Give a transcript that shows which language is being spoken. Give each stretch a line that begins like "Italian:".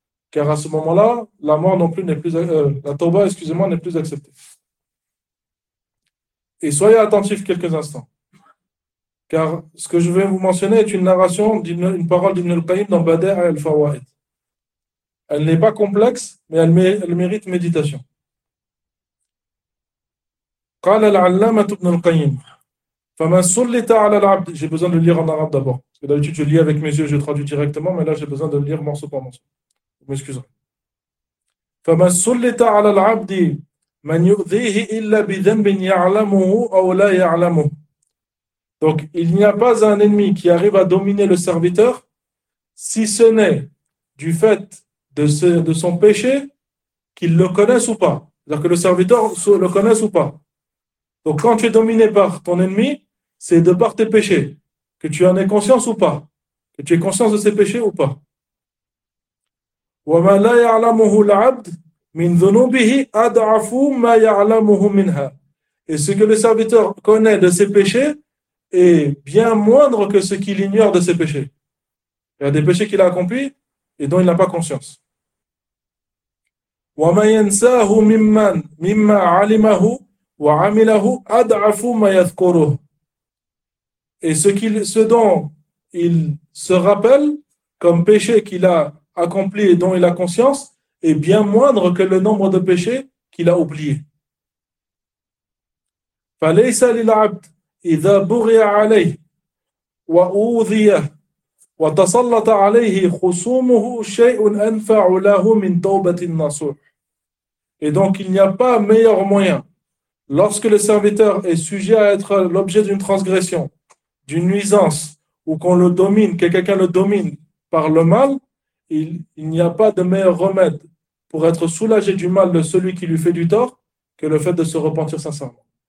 French: Car à ce moment-là, la mort non plus n'est plus, la tawbah, excusez-moi, n'est plus acceptée. Et soyez attentifs quelques instants. Car ce que je vais vous mentionner est une narration, une parole d'Ibn al-Qayyim dans Bader al-Fawaid. Elle n'est pas complexe, mais elle mérite méditation.
Arabic: قال العلامة ابن القيم: فمن سلط على العبد.
French: J'ai besoin de lire en arabe d'abord. D'habitude, je lis avec mes yeux, je traduis directement, mais là, j'ai besoin de lire morceau par morceau. Vous m'excuserez.
Arabic: فمن سلط على العبد من يؤذيه إلا بذنب يعلمه أو لا يعلمه.
French: Donc, il n'y a pas un ennemi qui arrive à dominer le serviteur, si ce n'est du fait de son péché, qu'il le connaisse ou pas. C'est-à-dire que le serviteur le connaisse ou pas. Donc, quand tu es dominé par ton ennemi, c'est de par tes péchés, que tu en aies conscience ou pas, que tu aies conscience de ses péchés ou pas.
Arabic: وما لا يعلمه العبد من ذنوبه أضعف ما يعلمه منها.
French: Et ce que le serviteur connaît de ses péchés est bien moindre que ce qu'il ignore de ses péchés. Il y a des péchés qu'il a accomplis et dont il n'a pas conscience.
Arabic: وما ينساه ممن مما علمه وعمله أضعف ما يذكره.
French: Et ce dont il se rappelle comme péché qu'il a accompli et dont il a conscience est bien moindre que le nombre de péchés qu'il a oubliés.
Arabic: فليس للعبد إذا بغي عليه وأوذي وتسلط عليه خصومه شيء أنفع له من توبة النصوح.
French: Et donc, il n'y a pas meilleur moyen, lorsque le serviteur est sujet à être l'objet d'une transgression, d'une nuisance, ou qu'on le domine, que quelqu'un le domine par le mal, il n'y a pas de meilleur remède pour être soulagé du mal de celui qui lui fait du tort que le fait de se repentir sincèrement.